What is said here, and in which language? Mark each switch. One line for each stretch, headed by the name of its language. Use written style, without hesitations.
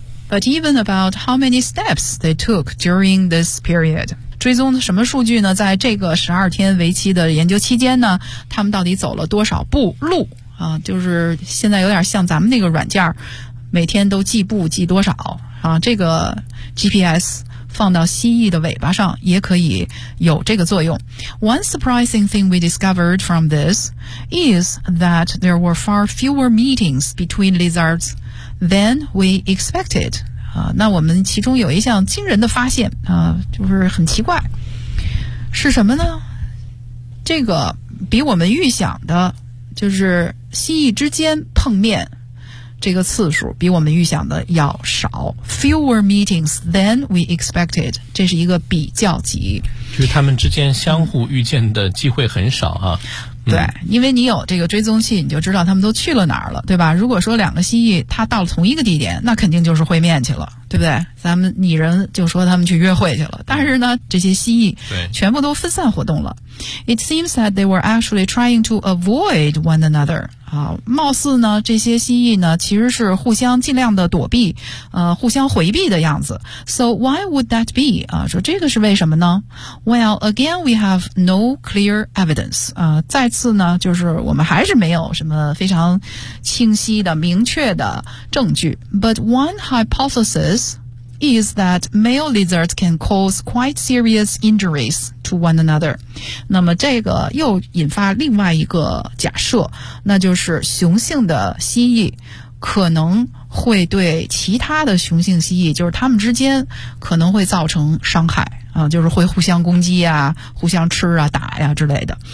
English: But even about how many steps they took during this period，
Chinese: 追踪什么数据呢？在这个12天为期的研究期间呢，他们到底走了多少步路啊？就是现在有点像咱们那个软件，每天都计步计多少啊？这个 GPS 放到蜥蜴的尾巴上也可以有这个作用。
English: One surprising thing we discovered from this is that there were far fewer meetings between lizards than we expected
Chinese: 啊，那我们其中有一项惊人的发现啊，就是很奇怪，是什么呢？这个比我们预想的，就是蜥蜴之间碰面这个次数比我们预想的要少。
English: Fewer meetings than we expected，
Chinese: 这是一个比较级，就是他们之间相互遇见的机会很少啊。对，因为你有这个追踪器，你就知道他们都去了哪儿了，对吧？如果说两个蜥蜴它到了同一个地点，那肯定就是会面去了，对不对？咱们拟人就说他们去约会去了，但是呢这些蜥蜴全部都分散活动了。
English: It seems that they were actually trying to avoid one another
Chinese: 啊，貌似呢这些蜥蜴呢其实是互相尽量的躲避互相回避的样子。
English: So why would that be
Chinese: 啊，说这个是为什么呢？
English: Well again we have no clear evidence
Chinese: 啊，再次呢就是我们还是没有什么非常清晰的明确的证据。
English: But one hypothesisis that male lizards can cause quite serious injuries to one another.
Chinese: 那么这个又引发另外一个假设，那就是雄性的蜥蜴可能会对其他的雄性蜥蜴，就是他们之间可能会造成伤害啊，就是会互相攻击啊，互相吃啊打呀之类的。